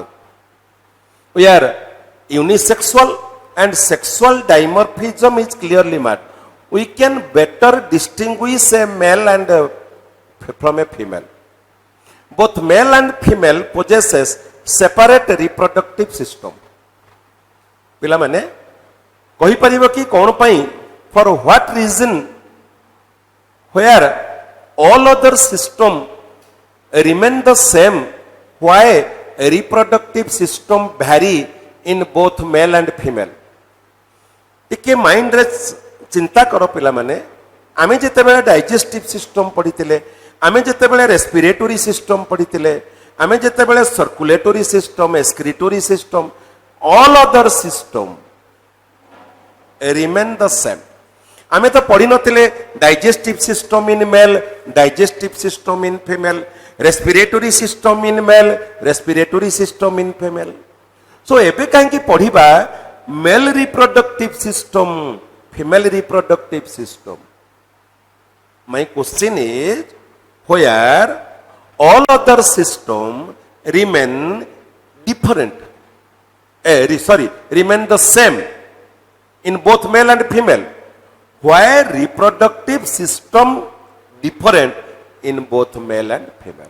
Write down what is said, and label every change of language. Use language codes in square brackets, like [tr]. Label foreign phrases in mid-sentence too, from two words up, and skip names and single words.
[en] We are unisexual and sexual dimorphism is clearly marked. We can better distinguish a male and from a female. Both male and female possesses separate reproductive system. [or] ପିଲା ମାନେ କହି ପାରିବୋ କି କୋଉ ପାଇଁ [en] for what reason where all other system remain the same, why reproductive system vary in both male and female. [or] ଟିକେ ମାଇଣ୍ଡ ରେ ଚିନ୍ତା କର ପିଲା ମାନେ ଆମେ ଯେତେ ବେଳେ [en] digestive system [or] ପଢ଼ୁଥିଲେ, ଆମେ ଯେତେ ବେଳେ [en] respiratory system [or] ପଢ଼ୁଥିଲେ, ଆମେ ଯେତେ ବେଳେ [en] circulatory system, excretory system, all other system remain the same. [or] ଆମେ ତ ପଢ଼ି ନଥିଲେ [en] digestive system in male, digestive system in female, respiratory system in male, respiratory system in female. [or] ସୋ ଏବେ କାହିଁ ପଢ଼ିବା [en] male reproductive system, female reproductive system. My question is where all other system remain different, remain the same in both male and female. Why reproductive system different in both male and female?